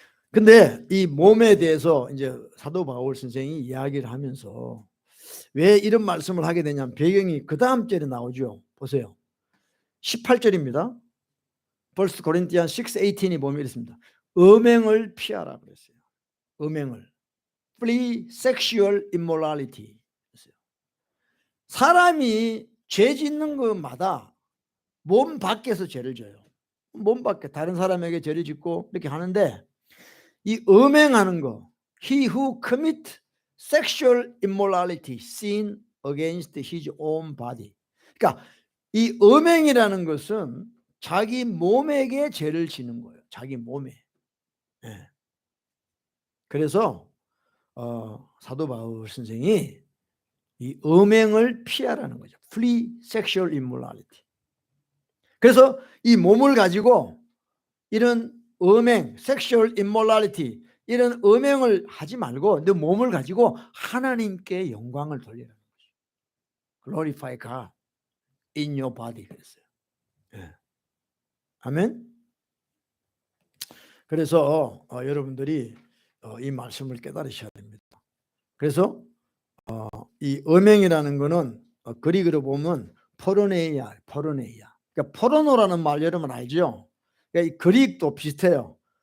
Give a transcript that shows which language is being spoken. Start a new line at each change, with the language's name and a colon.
Korean: 근데 이 몸에 대해서 이제 사도 바울 선생이 이야기를 하면서 왜 이런 말씀을 하게 되냐면, 배경이 그 다음 절에 나오죠. 보세요. 18절입니다. 1 Corinthians 6:18이 보면 이렇습니다. 음행을 피하라 그랬어요. 음행을.
English: Flee sexual immorality.
Korean: 사람이 죄 짓는 것마다 몸 밖에서 죄를 져요. 몸 밖에 다른 사람에게 죄를 짓고 이렇게 하는데, 이 음행하는 거,
English: he who commit sexual immorality sin against his own body.
Korean: 그러니까 이 음행이라는 것은 자기 몸에게 죄를 지는 거예요. 자기 몸에. 예. 그래서 사도 바울 선생이 이 음행을 피하라는 거죠.
English: Flee sexual immorality.
Korean: 그래서 이 몸을 가지고 이런 음행, sexual immorality 이런 음행을 하지 말고 내 몸을 가지고 하나님께 영광을 돌리라는 거죠.
English: Glorify God in your body
Korean: 그랬어요. 예. 아멘. 그래서 여러분들이 이 말씀을 깨달으셔야 됩니다. 그래서 이 음행이라는 거는 그리그로 보면 포르네이아. 그러니까 포르노라는 말 여러분 알죠? 그러니까 이 그릭도 비슷해요.